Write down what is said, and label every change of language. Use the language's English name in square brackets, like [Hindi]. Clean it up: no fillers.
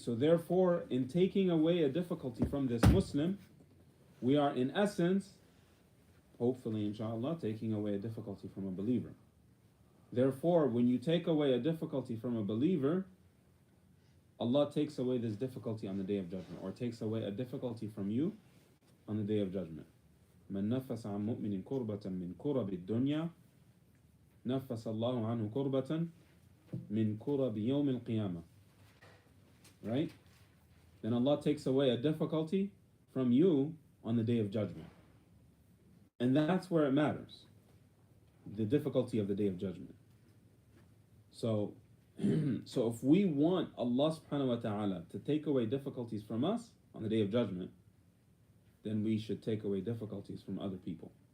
[English] So therefore, in taking away a difficulty from this Muslim, we are in essence, hopefully inshallah, taking away a difficulty from a believer. Therefore, when you take away a difficulty from a believer, Allah takes away this difficulty on the Day of Judgment, or takes away a difficulty from you on the Day of Judgment. [Arabic] من نفس عن مؤمن كربة من كرب الدنيا نفس الله عنه كربة من كرب يوم القيامة. [English] Right? Then Allah takes away a difficulty from you on the Day of Judgment. And that's where it matters. The difficulty of the Day of Judgment. So if we want Allah subhanahu wa ta'ala to take away difficulties from us on the Day of Judgment, then we should take away difficulties from other people.